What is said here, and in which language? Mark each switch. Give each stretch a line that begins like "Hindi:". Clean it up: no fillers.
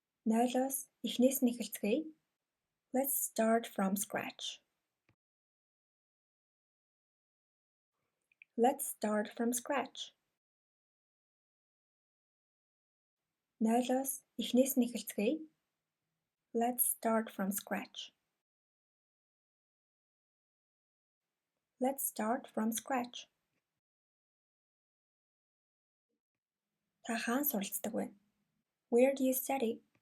Mongolian: Нойлоос эхнээс нь эхэлцгээе.
English: Let's start from scratch. Let's start from scratch.
Mongolian: Нойлоос эхнээс нь эхэлцгээе.
English: Let's start from scratch. Let's start from scratch.
Mongolian: Та хаан суралцдаг вэ?
English: Where do you study?